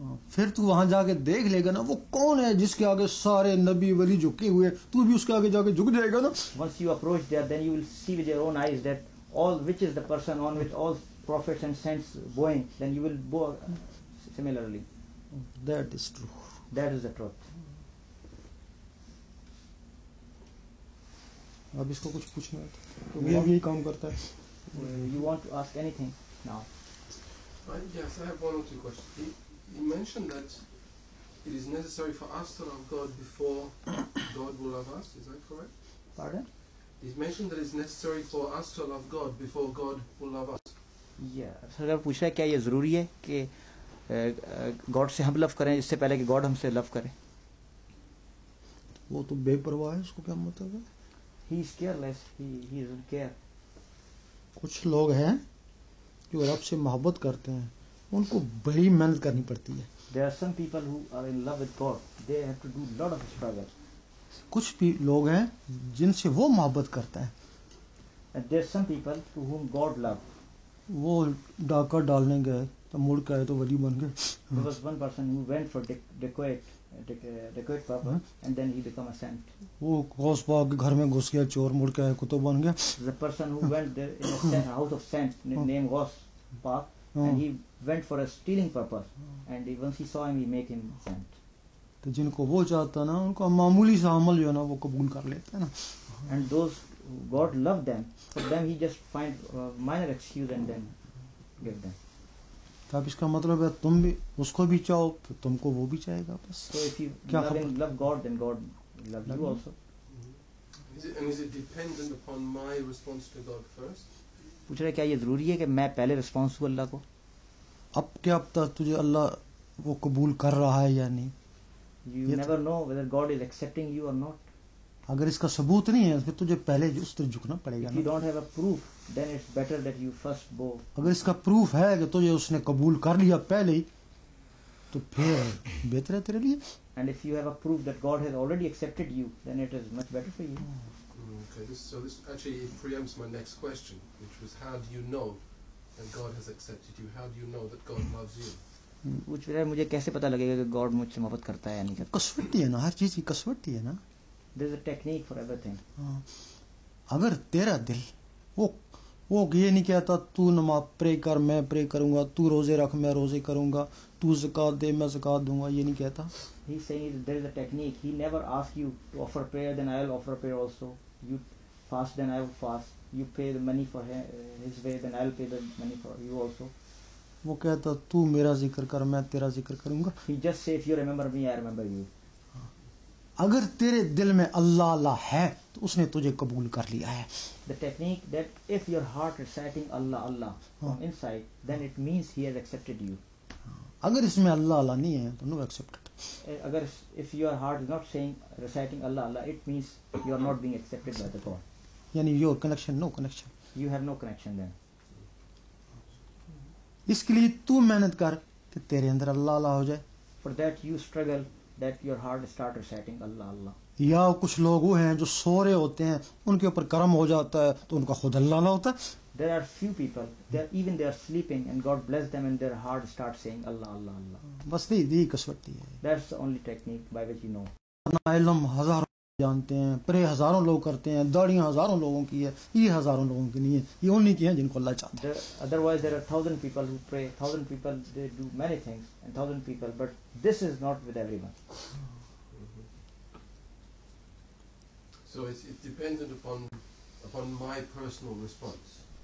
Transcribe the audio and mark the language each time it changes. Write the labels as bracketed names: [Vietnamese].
[Hindi] फिर तू वहां जाके देख लेगा ना वो कौन है जिसके आगे सारे नबी वली झुके हुए, तू भी उसके आगे जाके झुक जाएगा ना. [English] Once you approach there, then you will see with your own eyes that which is the person on which all prophets and saints bowing. Then you will bow similarly. That is true. That is the truth. [Hindi] अब इसको कुछ पूछना है तो ये भी काम करता है. [English] You want to ask anything now? Yes, I have one or two questions. You mentioned that it is necessary for us to love God before God will love us. Is that correct? Pardon? He's mentioned that it's necessary for us to love God before God will love us. Yeah. [Hindi] Sir पूछ रहा है क्या ये जरूरी है कि God से हम लव करें इससे पहले कि गॉड हमसे लव करे? वो तो बेपरवाह है, उसको क्या मतलब है? [English] He is careless. He doesn't care. [Hindi] कुछ लोग हैं जो रब से मोहब्बत करते हैं, उनको बड़ी मेहनत करनी पड़ती है. [English] There are some people who are in love with God. They have to do lot of struggle. [Hindi] कुछ भी लोग हैं जिनसे वो मोहब्बत करता है. [English] And there are some people to whom God love. [Hindi] वो डाका डालने गए तो मुड़ के आए तो वली बन गए. [English] There was one person who went for decoy purpose and then he become a saint. [Hindi] वो गौस पाक के घर में घुस गया चोर, मुड़ के आए कुतुब बन गया. [English] The person who went there in a house of saint named Ghaus Pak and he went for a stealing purpose and once he saw him he make him saint. [Hindi] तो जिनको वो चाहता ना उनको मामूली सा अमल जो है ना वो कबूल कर लेते हैं ना. [English] And those God love them, for them he just find minor excuse and then give them. [Hindi] तो अब इसका मतलब है तुम भी उसको भी चाहो तो तुमको वो भी चाहेगा बस. [English] So if you love God, then God will love you also. Is it dependent upon my response to God first? [Hindi] पूछ रहे क्या ये जरूरी है कि मैं पहले रिस्पॉन्स दूं अल्लाह को? अब क्या पता तुझे अल्लाह वो कबूल कर रहा है या नहीं. [English] You never know whether God is accepting you or not. [Hindi] अगर इसका सबूत नहीं है फिर तुझे पहले उस तरफ झुकना पड़ेगा. [English] If you don't have a proof, then it's better that you first bow. [Hindi] अगर इसका प्रूफ है कि तुझे उसने कबूल कर लिया पहले ही तो फिर बेहतर है तेरे लिए. [English] And if you have a proof that God has already accepted you, then it is much better for you. Okay, this actually preempts my next question, which was how do you know that God has accepted you? How do you know that God loves you? [Hindi] पूछ रहा है मुझे कैसे पता लगेगा कि God मुझसे मोहब्बत करता है या नहीं करता? कसवटी है ना, हर चीज की कसवटी है ना. [English] There is a technique for everything. [Hindi] अगर तेरा दिल वो ये नहीं कहता तू नमाज प्रे कर मैं प्रे करूंगा, तू रोजे रख मैं रोजे करूंगा, तू ज़कात दे मैं ज़कात दूंगा, ये नहीं कहता. [English] He saying there is a technique. He never asks you to offer prayer, then I will offer prayer also. You fast, then I will fast. You pay the money for his way, then I will pay the money for you also. [Hindi] वो कहता तू मेरा जिक्र कर मैं तेरा जिक्र करूंगा. [English] He just say if you remember me, I remember you. [Hindi] अगर तेरे दिल में अल्लाह अल्लाह है तो उसने तुझे कबूल कर लिया है. [English] The technique that if your heart reciting Allah Allah from inside, then it means He has accepted you. [Hindi] अगर इसमें अल्लाह अल्लाह नहीं है तो [English] No accepted. Agar if your heart is not saying reciting Allah Allah, it means you are not being accepted by the God. यानी your connection no connection. You have no connection then. [Hindi] इसके लिए तू मेहनत कर कि तेरे अंदर अल्लाह अल्लाह हो जाए. [English] For that you struggle that your heart start reciting Allah Allah. [Hindi] या कुछ लोग वो हैं जो सो रहे होते हैं, उनके ऊपर कर्म हो जाता है तो उनका खुद अल्लाह अल्लाह होता है. [English] There are few people, they are sleeping and God bless them and their heart starts saying Allah Allah Allah. [Hindi] बस यही कसवटी है. [English] That's the only technique by which you know. [Hindi] अपना इल्म हजारों जानते हैं, प्रे हजारों लोग करते हैं, दाढ़ियां हजारों लोगों की है, ये हजारों लोगों की नहीं है, ये उन्हीं की है जिनको अल्लाह चाहता है. [English] Otherwise there are 1,000 people who pray, 1,000 people they do many things and 1,000 people, but this is not with everyone. So it's dependent upon my personal response.